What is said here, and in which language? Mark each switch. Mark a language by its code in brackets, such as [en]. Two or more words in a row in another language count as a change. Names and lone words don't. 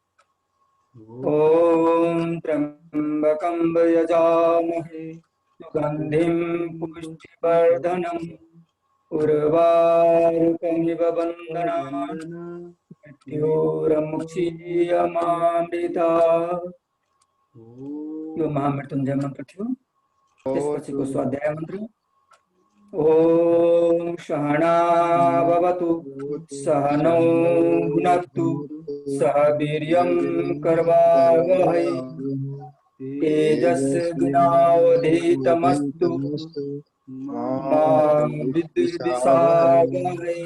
[sa] ओम त्र्यम्बकं यजामहे सुगन्धिं पुष्टिवर्धनम् उर्वारुकमिव बन्धनान् मृत्योर्मुक्षीयमामृतात्। [ne] यो महामृत्युञ्जय मन्त्र थियो। त्यसपछिको स्वाध्याय मन्त्र [sa] ओम सहना भवतु सहनौ भुनक्तु सह वीर्यं कर्वावहै तेजस्विनावधीतमस्तु मा विद्विषावहै।